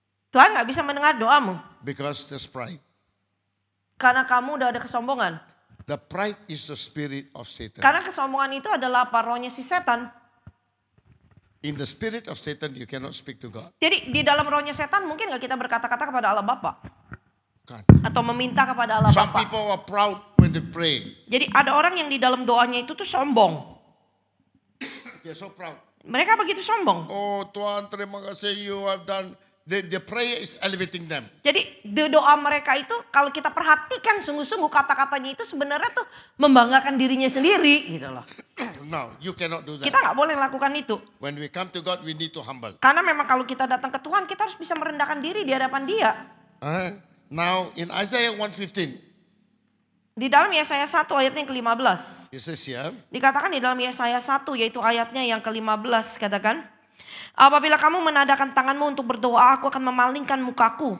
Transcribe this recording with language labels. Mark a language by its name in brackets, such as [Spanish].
[Indonesian] Tuhan gak bisa mendengar doamu. [English] because there's pride. [Indonesian] Karena kamu udah ada kesombongan. [English] The pride is the spirit of Satan. [Indonesian] Karena kesombongan itu adalah rohnya si setan. [English] In the spirit of Satan, you cannot speak to God. [Indonesian] Jadi di dalam rohnya setan mungkin gak kita berkata-kata kepada Allah Bapa. [English] God. [Indonesian] Atau meminta kepada Allah [English] Some [Indonesian] Bapa. [English] people are proud when they pray. [Indonesian] Jadi ada orang yang di dalam doanya itu tuh sombong. [English] They're so proud. [Indonesian] Mereka begitu sombong. Oh Tuhan, terima kasih [English] you have done. The prayer is elevating them. [Indonesian] Jadi di doa mereka itu kalau kita perhatikan sungguh-sungguh kata-katanya itu sebenarnya tuh membanggakan dirinya sendiri gitu loh. [English] No, you cannot do that. [Indonesian] Kita nggak boleh lakukan itu. [English] When we come to God, we need to humble. [Indonesian] Karena memang kalau kita datang ke Tuhan kita harus bisa merendahkan diri di hadapan Dia. [English] Now in Isaiah 1:15, [Indonesian] Di dalam Yesaya 1 ayatnya yang ke-15. [English] it says here, [Indonesian] Dikatakan di dalam Yesaya 1 yaitu ayatnya yang ke-15 katakan. Apabila kamu menadakan tanganmu untuk berdoa, aku akan memalingkan mukaku.